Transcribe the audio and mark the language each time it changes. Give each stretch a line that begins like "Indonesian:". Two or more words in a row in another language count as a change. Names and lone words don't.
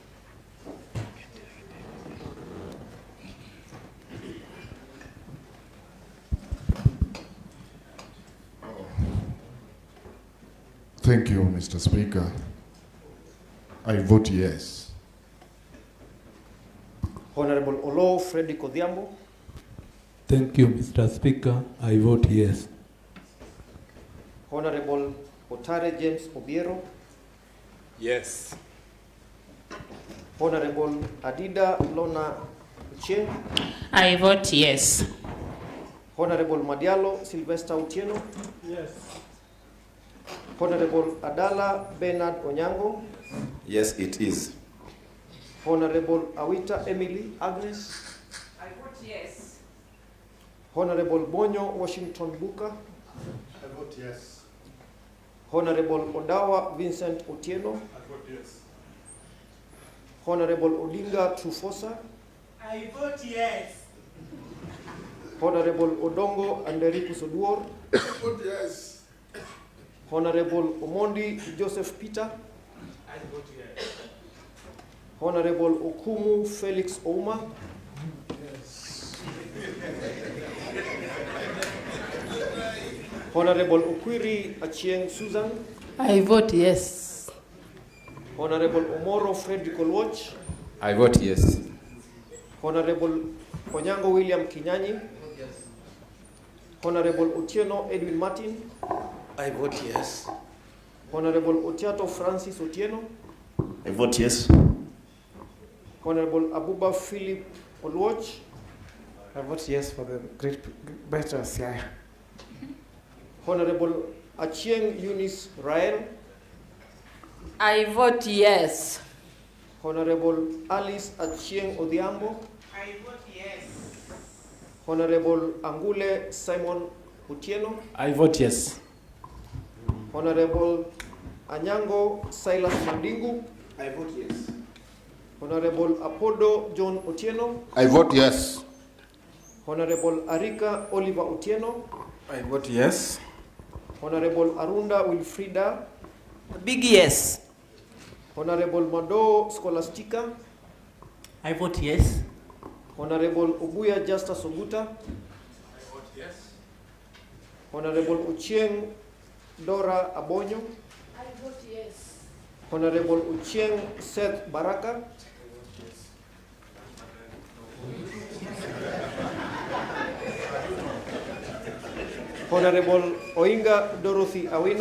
English: Thank you, Mr. Speaker. I vote yes. Honorable Olo Freddy Odhiambo. Thank you, Mr. Speaker. I vote yes. Honorable Otare James Obiero. Yes. Honorable Adida Lona Ucheng. I vote yes. Honorable Madialo Sylvester Utieno. Yes. Honorable Adala Bernard Onyango. Yes, it is. Honorable Awita Emily Agnes. I vote yes. Honorable Bonyo Washington Buka. I vote yes. Honorable Odawa Vincent Otieno. I vote yes. Honorable Odinga Trufosa. I vote yes. Honorable Odongo Andericus Oduol. I vote yes. Honorable Omondi Joseph Peter. I vote yes. Honorable Okumu Felix Ouma. Yes. Honorable Okwiri Achieng Susan. I vote yes. Honorable Omoro Frederick Olwoch. I vote yes. Honorable Onyango William Kinyanyi. Honorable Otieno Edwin Martin. I vote yes. Honorable Otiato Francis Otieno. I vote yes. Honorable Abuba Philip Olwoch. I vote yes for the great better Siaya. Honorable Achieng Eunice Rael. I vote yes. Honorable Alice Achieng Odhiambo. I vote yes. Honorable Angule Simon Otieno. I vote yes. Honorable Anyango Silas Mandingu. I vote yes. Honorable Apodo John Otieno. I vote yes. Honorable Arika Oliver Otieno. I vote yes. Honorable Arunda Wilfrida. Big yes. Honorable Mado Scholastica. I vote yes. Honorable Obuya Justus Oguta. I vote yes. Honorable Uchieng Dora Abonyo. I vote yes. Honorable Uchieng Seth Baraka. Honorable Oinga Dorothy Awino.